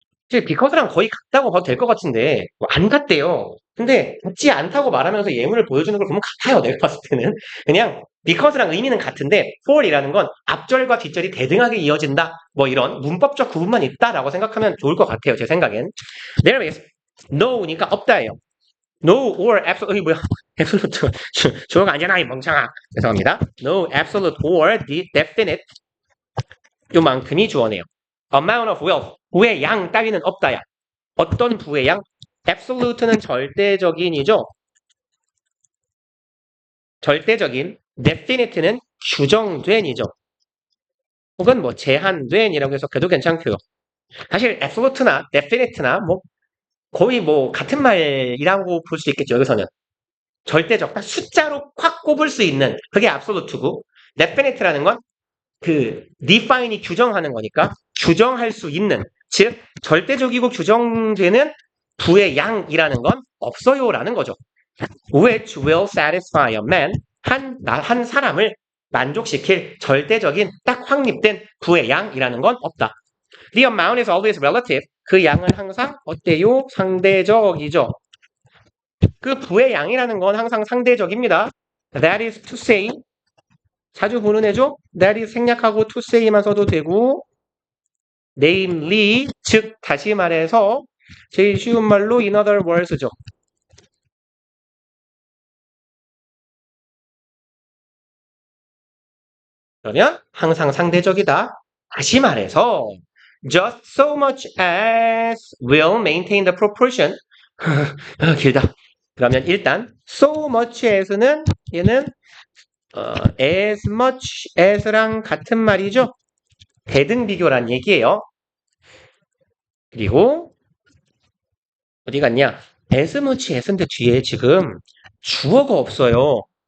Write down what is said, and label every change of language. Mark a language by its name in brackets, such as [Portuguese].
[Korean] 사실 because랑 거의 같다고 봐도 될 것 같은데 안 같대요. 근데 같지 않다고 말하면서 예문을 보여주는 걸 보면 같아요. 내가 봤을 때는. 그냥 because랑 의미는 같은데 for이라는 건 앞절과 뒷절이 대등하게 이어진다. 뭐 이런 문법적 구분만 있다라고 생각하면 좋을 것 같아요. 제 생각엔. [English] There is no니까 없다예요. No or absolute 뭐야? [Korean] absolute 주어가 아니잖아 이 멍청아. 죄송합니다. [English] No absolute or definite 요만큼이 주어네요. [Korean] Amount of wealth 부의 양 따위는 없다야. 어떤 부의 양? absolute는 절대적인이죠. 절대적인. definite는 규정된이죠. 혹은 뭐 제한된이라고 해석해도 괜찮고요. 사실 absolute나 definite나 뭐 거의 뭐 같은 말이라고 볼 수 있겠죠. 여기서는. 절대적, 딱 숫자로 확 꼽을 수 있는 그게 absolute고 definite라는 건 그 define이 규정하는 거니까 규정할 수 있는 즉 절대적이고 규정되는 부의 양이라는 건 없어요라는 거죠. Which will satisfy a man 한 사람을 만족시킬 절대적인 딱 확립된 부의 양이라는 건 없다. [English] The amount is always relative. [Korean] 그 양은 항상 어때요? 상대적이죠. 그 부의 양이라는 건 항상 상대적입니다. [English] That is to say 자주 보는 애죠? [Korean] That is 생략하고 to say만 써도 되고 namely 즉 다시 말해서 제일 쉬운 말로 in other words 죠. 그러면 항상 상대적이다. [English] 다시 말해서 just so much as will maintain the proportion 길다. [Korean] 그러면 일단 so much as는 얘는 as much as랑 같은 말이죠. 대등 비교란 얘기예요. 그리고 어디 갔냐? as much as인데 뒤에 지금 주어가 없어요.